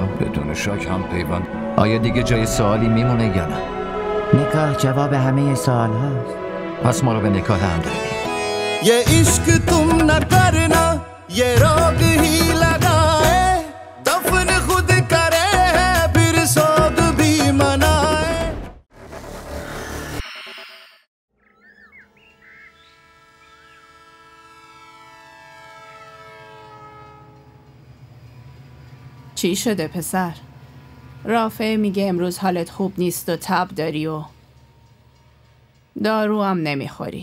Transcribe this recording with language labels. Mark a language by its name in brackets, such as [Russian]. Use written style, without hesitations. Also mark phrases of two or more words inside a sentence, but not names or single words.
[Persian] بدون شک هم پیوند. آیا دیگه جای سوالی میمونه یا نه؟ نکاح جواب همه سوال هاست. پس ما رو به نکاح هم داریم. [Hindi] ये इश्क तुम न करना, ये रोग ही लगाए, दफन खुद करे है फिर सोग भी मनाए. [Persian] چی شده پسر؟ رافع میگه امروز حالت خوب نیست و تب داری و دارو هم نمیخوری.